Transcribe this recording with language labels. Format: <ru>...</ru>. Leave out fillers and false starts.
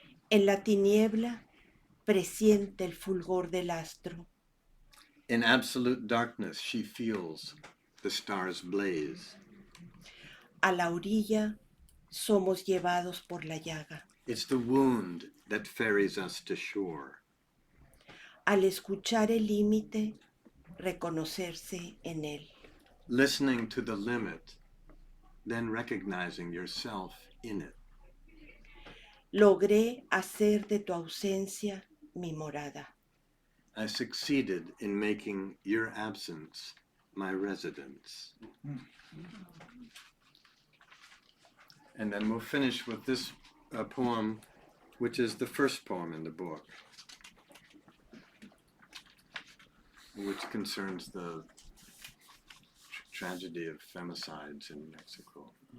<es>En la tiniebla, presiente el fulgor del astro.</es> <en>In absolute darkness, she feels the stars blaze.</en> <es>A la orilla, somos llevados por la llaga.</es> <en>It's the wound that ferries us to shore.</en> <es>Al escuchar el límite, reconocerse en él.</es> <en>Listening to the limit, then recognizing yourself in it.</en> <es>Logré hacer de tu ausencia mi morada.</es> <en>I succeeded in making your absence my residence. And then we'll finish with this poem, which is the first poem in the book, which concerns the tragedy of femicides in Mexico.</en>